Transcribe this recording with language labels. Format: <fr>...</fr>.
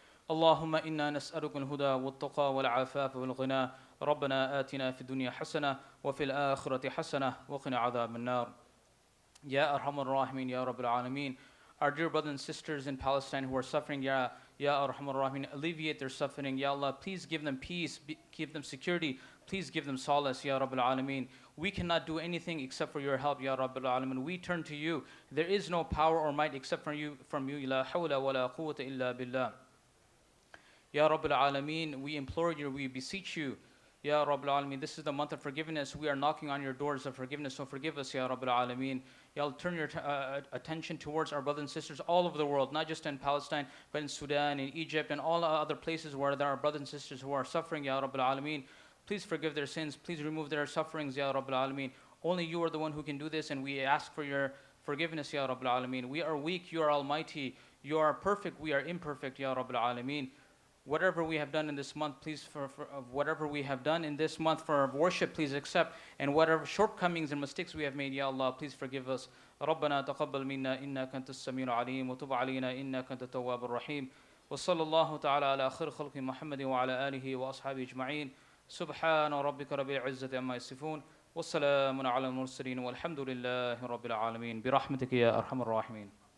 <ar>اللهم إنا نسألك الهدى والتقى والعفاف والغنى ربنا آتنا في الدنيا حسنة وفي الآخرة حسنة وقنا عذاب النار يا أرحم الراحمين يا رب العالمين.</ar> <en>Our dear brothers and sisters in Palestine who are suffering, Ya Arham ar-Rahim, alleviate their suffering. Ya Allah, please give them peace, give them security. Please give them solace, Ya Rabbil Alameen. We cannot do anything except for your help, Ya Rabbil Alameen. We turn to you. There is no power or might except from you.</en> <ar>La hawla wa la quwwata illa billah.</ar> <en>Ya Rabbil Alameen, we implore you, we beseech you. Ya Rabbil Alameen, this is the month of forgiveness. We are knocking on your doors of forgiveness, so forgive us, Ya Rabbil Alameen. Ya Allah, turn your attention towards our brothers and sisters all over the world, not just in Palestine, but in Sudan, in Egypt, and all other places where there are brothers and sisters who are suffering, Ya Rabbil Alameen. Please forgive their sins. Please remove their sufferings, Ya Rabbil Alameen. Only you are the one who can do this, and we ask for your forgiveness, Ya Rabbil Alameen. We are weak, you are almighty. You are perfect, we are imperfect, Ya Rabbil Alameen. Whatever we have done in this month, please, whatever we have done in this month for worship, please accept. And whatever shortcomings and mistakes we have made, Ya Allah, please forgive us.</en> <ar>ربنا تقبل منا إنك أنت السميع العليم وتب علينا إنك أنت التواب الرحيم وصلى الله تعالى على خير خلق محمد وعلى آله وأصحابه أجمعين سبحان ربك رب العزة عما يصفون والسلام على المرسلين والحمد لله رب العالمين برحمتك يا أرحم الراحمين.</ar>